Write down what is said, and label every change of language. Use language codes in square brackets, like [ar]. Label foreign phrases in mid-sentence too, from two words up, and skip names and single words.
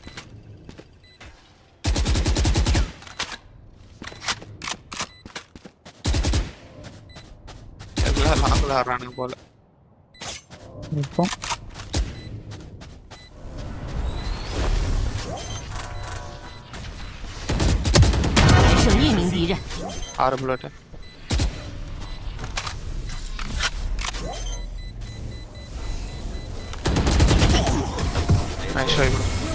[ta] போல [zh] 剩1名敌人。 [en] 6 bullet. nice try bro.